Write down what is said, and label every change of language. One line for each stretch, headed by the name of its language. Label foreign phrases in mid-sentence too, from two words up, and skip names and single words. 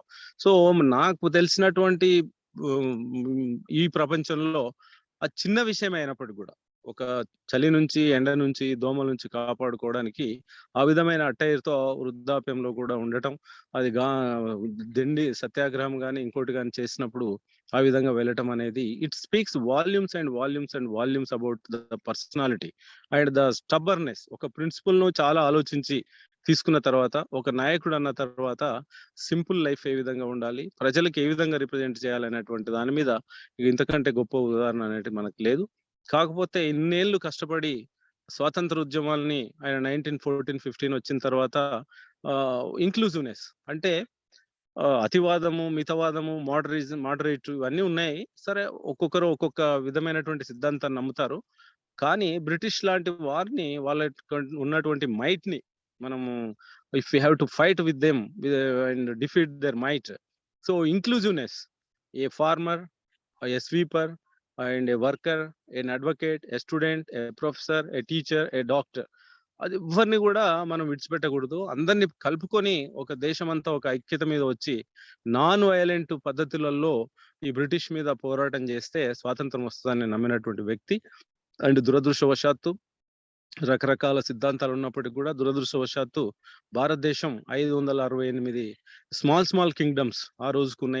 Telugu: సో నాకు తెలిసినటువంటి ఈ ప్రపంచంలో అది చిన్న విషయం అయినప్పటికీ కూడా ఒక చలి నుంచి, ఎండ నుంచి, దోమల నుంచి కాపాడుకోవడానికి ఆ విధమైన అట్టైర్‌తో వృద్ధాప్యంలో కూడా ఉండటం, అది దిండి సత్యాగ్రహం గాని, ఇంకోటి గాని చేసినప్పుడు ఆ విధంగా వెళ్ళటం అనేది
English: it speaks volumes and volumes and volumes about the personality and the stubbornness.
Telugu: ఒక ప్రిన్సిపల్‌ను చాలా ఆలోచించి తీసుకున్న తర్వాత, ఒక నాయకుడు అన్న తర్వాత
English: simple life
Telugu: ఏ విధంగా ఉండాలి, ప్రజలకు ఏ విధంగా రిప్రజెంట్ చేయాలనేటువంటి దాని మీద ఇంతకంటే గొప్ప ఉదాహరణ అనేది మనకు లేదు. కాకపోతే ఇన్నేళ్లు కష్టపడి స్వాతంత్ర ఉద్యమాల్ని ఆయన 1914, 15 వచ్చిన తర్వాత ఇంక్లూజివ్‌నెస్ అంటే అతివాదము, మితవాదము, మోడరేట్ ఇవన్నీ ఉన్నాయి. సరే, ఒక్కొక్కరు ఒక్కొక్క విధమైనటువంటి సిద్ధాంతాన్ని నమ్ముతారు. కానీ బ్రిటిష్ లాంటి వారిని వాళ్ళ ఉన్నటువంటి మైట్‌ని మనము
English: if you have to fight with them and defeat their might. so inclusiveness, a farmer, a sweeper and a worker, an advocate, a student, a professor, a teacher, a doctor.
Telugu: అది ఎవరిని కూడా మనం విడిచిపెట్టకూడదు. అందరిని కలుపుకొని ఒక దేశమంతా ఒక ఐక్యత మీద వచ్చి
English: non violent
Telugu: పద్ధతులలో ఈ బ్రిటిష్ మీద పోరాటం చేస్తే స్వాతంత్రం వస్తుందని నమ్మినటువంటి వ్యక్తి. అండ్ దురదృష్టవశాత్తు రకరకాల సిద్ధాంతాలు ఉన్నప్పటికీ కూడా దురదృష్టవశాత్తు భారతదేశం 568
English: small kingdoms
Telugu: ఆ రోజుకున్నాయి.